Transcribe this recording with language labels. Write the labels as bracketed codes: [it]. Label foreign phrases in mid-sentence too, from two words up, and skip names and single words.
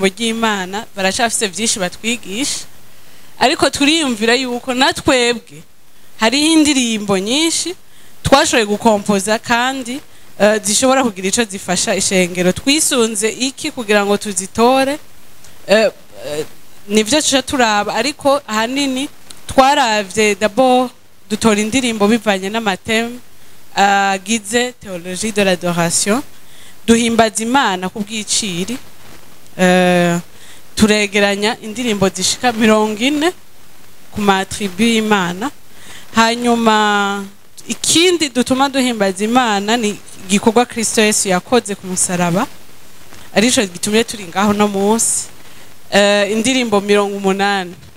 [rn] ry'Imana barashafise byinshi batwigisha ariko turiyumvira yuko natwebwe hari indirimbo nyinshi twashoboye gukompoza kandi zishobora kugira ico zifasha ishengero twisunze iki kugira ngo tuzitore nivyo tuca turaba ariko ahanini twaravye d'abord dutora indirimbo bivanye n'amateme agize [fr] théologie de l'adoration [rn] duhimbaza Imana kubw'iciri turegeranya indirimbo zishika 40 ku matribu y'Imana hanyuma ikindi dutuma duhimbaza Imana ni igikorwa Kristo Yesu yakoze ku musaraba arico gitumye turi ngaho no munsi indirimbo 80